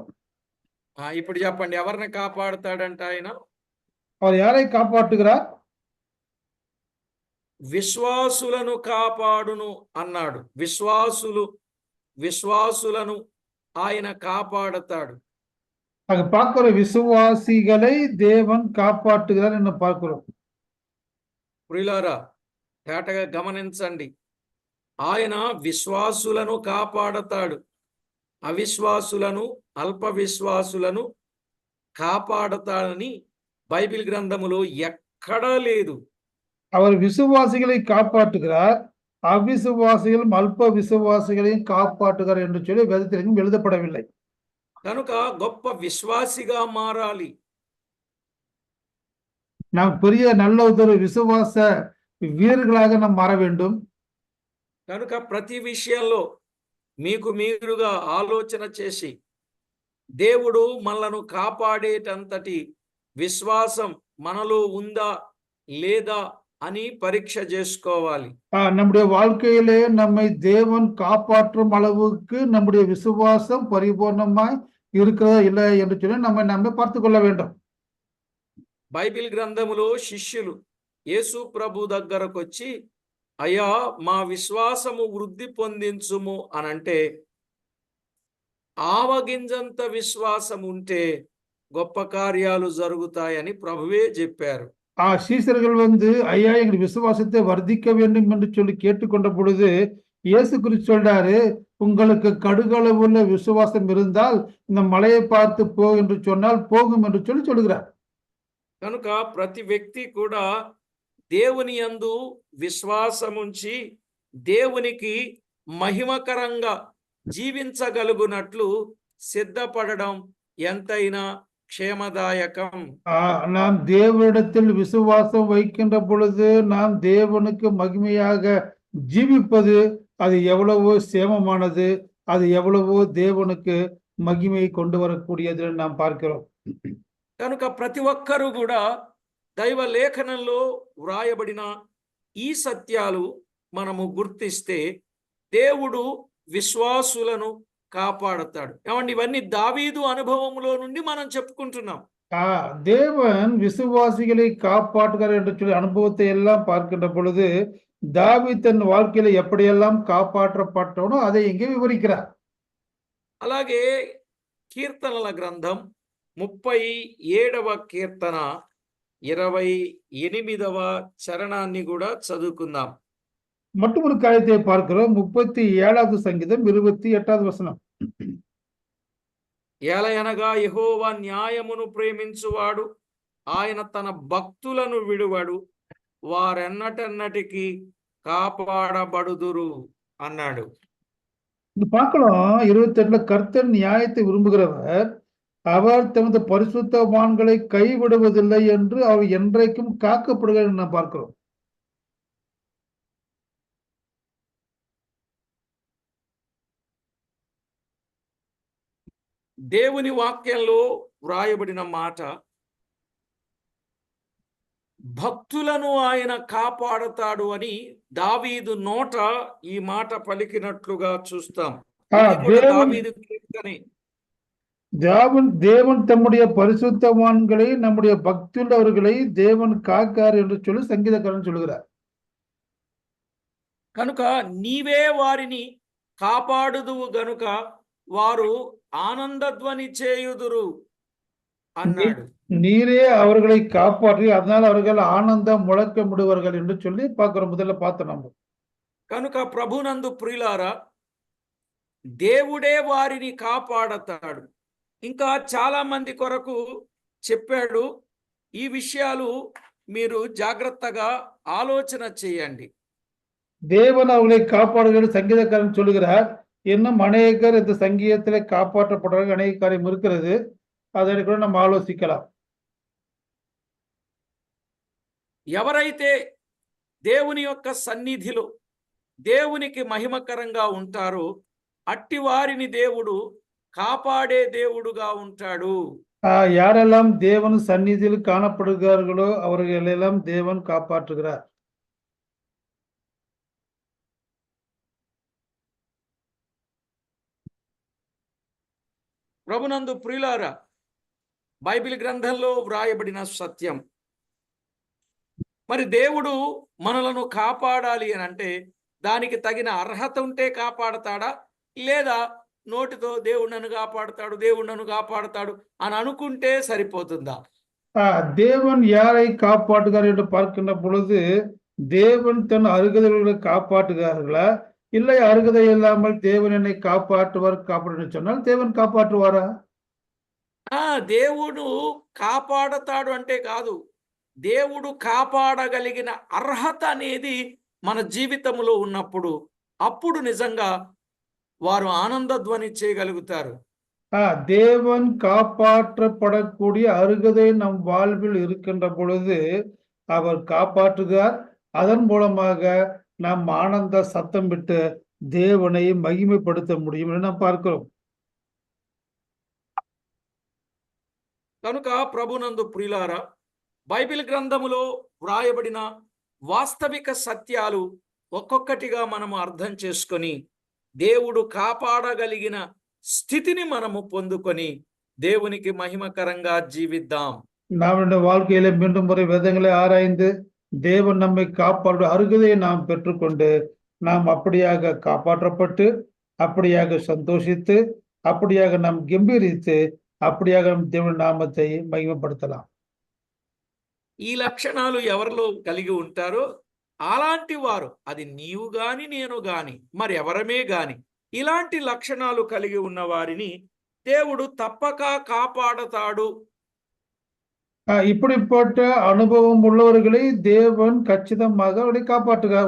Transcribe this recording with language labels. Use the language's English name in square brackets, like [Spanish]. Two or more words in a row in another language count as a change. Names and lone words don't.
[Telugu] ఇప్పుడు చెప్పండి, ఎవరిని కాపాడుతాడంట ఆయన? [Tamil] அவர் யாரை காப்பாற்றுகிறார்? [Telugu] విశ్వాసులను కాపాడును అన్నాడు. విశ్వాసులను ఆయన కాపాడతాడు. [Tamil] அங்க பார்க்கிற விசுவாசிகளை தேவன் காப்பாற்றுகிறார் என்று பார்க்கிறோம். [Telugu] ప్రియులారా, తేటగా గమనించండి. ఆయన విశ్వాసులను కాపాడతాడు. అవిశ్వాసులను, అల్ప విశ్వాసులను కాపాడతాడని బైబిల్ గ్రంథములో ఎక్కడా లేదు. [Tamil] அவர் விசுவாசிகளை காப்பாற்றுகிறார், அவிசுவாசிகளும் அல்ப விசுவாசிகளையும் காப்பாற்றுகிறார் என்று சொல்லி வேதத்தில் எங்கும் எழுதப்படவில்லை. [Telugu] కనుక గొప్ప విశ్వాసిగా మారాలి. [Tamil] நாம் பெரிய நல்ல ஒரு விசுவாச வீரர்களாக நாம் மாற வேண்டும். [Telugu] కనుక ప్రతి విషయంలో మీకు మీరుగా ఆలోచన చేసి దేవుడు మనలను కాపాడేటంతటి విశ్వాసం మనలో ఉందా లేదా అని పరీక్ష చేసుకోవాలి. [Tamil] நம்முடைய வாழ்க்கையிலே நம்மை தேவன் காப்பாற்றும் அளவுக்கு நம்முடைய விசுவாசம் பரிபூர்ணமாய் இருக்கிறதா இல்லை என்று சொல்லி நம்மை பார்த்துக் கொள்ள வேண்டும். [Telugu] బైబిల్ గ్రంథములో శిష్యులు యేసు ప్రభు దగ్గరకు వచ్చి, అయ్యా మా విశ్వాసము వృద్ధి పొందించుము అనంటే, ఆవగింజంత విశ్వాసం ఉంటే గొప్ప కార్యాలు జరుగుతాయని ప్రభువే చెప్పారు. [Tamil] சீசர்கள் ஐயா எங்கள் விசுவாசத்தை வர்த்திக்க வேண்டும் என்று சொல்லி கேட்டுக்கொண்ட பொழுது இயேசு கிறிஸ்து சொல்றாரு, உங்களுக்கு கடுகளவுள்ள விசுவாசம் இருந்தால் இந்த மலையை பார்த்து போ என்று சொன்னால் போகும் என்று சொல்லி சொல்கிறார். [Telugu] కనుక ప్రతి వ్యక్తి కూడా దేవుని యందు విశ్వాసముంచి దేవునికి మహిమకరంగా జీవించగలుగునట్లు సిద్ధపడడం ఎంతైనా క్షేమదాయకం. [Tamil] நாம் தேவனிடத்தில் விசுவாசம் வைக்கின்ற பொழுது நாம் தேவனுக்கு மகிமையாக ஜீவிப்பது அது எவ்வளவோ சேமமானது, அது எவ்வளவோ தேவனுக்கு மகிமையை கொண்டு வரக்கூடியது என்று நாம் பார்க்கிறோம். [Telugu] కనుక ప్రతి ఒక్కరూ కూడా దైవ లేఖనంలో వ్రాయబడిన ఈ సత్యాలు మనము గుర్తిస్తే దేవుడు విశ్వాసులను కాపాడతాడు. ఏమండి, ఇవన్నీ దావీదు అనుభవంలో నుండి మనం చెప్పుకుంటున్నాం. [Tamil] தேவன் விசுவாசிகளை காப்பாற்றுகிறார் என்று சொல்லி அனுபவத்தை எல்லாம் பார்க்கின்ற பொழுது தாவீது தன் வாழ்க்கையில எப்படியெல்லாம் காப்பாற்றப்பட்டனோ அதை இங்கே விவரிக்கிறார். [Telugu] అలాగే కీర్తనల గ్రంథం 37వ కీర్తన 28వ చరణాన్ని కూడా చదువుకుందాం. [Tamil] மற்றொரு காரியத்தை பார்க்கிறோம். 37வது சங்கீதம் 28வது வசனம். [Telugu] ఏలయనగా యెహోవా న్యాయమును ప్రేమించువాడు, ఆయన తన భక్తులను విడువడు, వారెన్నటెన్నటికి కాపాడబడుదురు అన్నాడు. [Tamil] இது பார்க்கலாம் 28ல கர்த்தர் நியாயத்தை விரும்புகிறவர், அவர் தமது பரிசுத்தவான்களை கைவிடுவதில்லை என்று அவர் என்றைக்கும் காக்கப்படுகிறார் என்று நாம் பார்க்கிறோம். [Telugu] దేవుని వాక్యంలో వ్రాయబడిన మాట, భక్తులను ఆయన కాపాడతాడు అని దావీదు నోట ఈ మాట పలికినట్లుగా చూస్తాం. ఇది కూడా దావీదు కీర్తనే. [Tamil] தேவன் தம்முடைய பரிசுத்தவான்களை, நம்முடைய பக்தியுள்ளவர்களை தேவன் காக்கார் என்று சொல்லி சங்கீதக்காரன் சொல்கிறார். [Telugu] కనుక నీవే వారిని కాపాడుదువు గనుక వారు ఆనందధ్వని చేయుదురు అన్నాడు. [Tamil] நீரே அவர்களை காப்பாற்றி அதனால் அவர்கள் ஆனந்தம் முழக்கமிடுவார்கள் என்று சொல்லி பார்க்கிறோம். முதல்ல பார்த்தோம் நம்ம. [Telugu] కనుక ప్రభునందు ప్రియులారా, దేవుడే వారిని కాపాడతాడు. ఇంకా చాలా మంది కొరకు చెప్పాడు. ఈ విషయాలు మీరు జాగ్రత్తగా ఆలోచన చేయండి. [Tamil] தேவன் அவர்களை காப்பாடுகிறது சங்கீதக்காரன் சொல்லுகிறார். இன்னும் அநேகர் இந்த சங்கீதத்திலே காப்பாற்றப்படுறாங்க. அநேக காரியம் இருக்கிறது, அதை கூட நம்ம ஆலோசிக்கலாம். [Telugu] ఎవరైతే దేవుని యొక్క సన్నిధిలో దేవునికి మహిమకరంగా ఉంటారో అట్టి వారిని దేవుడు కాపాడే దేవుడుగా ఉంటాడు. [Tamil] யாரெல்லாம் தேவன் சந்நிதியில் காணப்படுகிறார்களோ அவர்களெல்லாம் தேவன் காப்பாற்றுகிறார். [Telugu] ప్రభునందు ప్రియులారా, బైబిల్ గ్రంథంలో వ్రాయబడిన సత్యం. మరి దేవుడు మనలను కాపాడాలి అని అంటే దానికి తగిన అర్హత ఉంటే కాపాడతాడా, లేదా నోటితో దేవుడు నన్ను కాపాడుతాడు, దేవుడు నన్ను కాపాడుతాడు అని అనుకుంటే సరిపోతుందా? [Tamil] தேவன் யாரை காப்பாற்றுகிறார் என்று பார்க்கின்ற பொழுது தேவன் தன் அருகதைகளை காப்பாற்றுகிறார்களா, இல்லை அருகதை இல்லாமல் தேவன் என்னை காப்பாற்றுவார் சொன்னால் தேவன் காப்பாற்றுவாரா? [Telugu] దేవుడు కాపాడతాడు అంటే కాదు, దేవుడు కాపాడగలిగిన అర్హత అనేది మన జీవితంలో ఉన్నప్పుడు అప్పుడు నిజంగా వారు ఆనందధ్వని చేయగలుగుతారు. [Tamil] தேவன் காப்பாற்றப்படக்கூடிய அருகதை நம் வாழ்வில் இருக்கின்ற பொழுது அவர் காப்பாற்றுகிறார். அதன் மூலமாக நாம் ஆனந்த சத்தம் விட்டு தேவனை மகிமைப்படுத்த முடியும் என்று நாம் பார்க்கிறோம். [Telugu] కనుక ప్రభునందు ప్రియులారా, బైబిల్ గ్రంథములో వ్రాయబడిన వాస్తవిక సత్యాలు ఒక్కొక్కటిగా మనము అర్థం చేసుకొని దేవుడు కాపాడగలిగిన స్థితిని మనము పొందుకొని దేవునికి మహిమకరంగా జీవిద్దాం. [Tamil] நாம் இந்த வாழ்க்கையில மீண்டும் முறை வேதங்களை ஆராய்ந்து தேவன் நம்மை காப்பாற்ற அருகதையை நாம் பெற்றுக்கொண்டு நாம் அப்படியாக காப்பாற்றப்பட்டு அப்படியாக சந்தோஷித்து அப்படியாக நாம் கம்பீரித்து அப்படியாக நம் தேவன் நாமத்தை மகிமைப்படுத்தலாம். [Telugu] ఈ లక్షణాలు ఎవరిలో కలిగి ఉంటారో అలాంటి వారు, అది నీవు గాని నేను గాని మరి ఎవరమే గాని, ఇలాంటి లక్షణాలు కలిగి ఉన్న వారిని దేవుడు తప్పక కాపాడతాడు. [Tamil] இப்படிப்பட்ட அனுபவம் உள்ளவர்களை தேவன் கச்சிதமாக அவரை காப்பாற்றுகிறார்.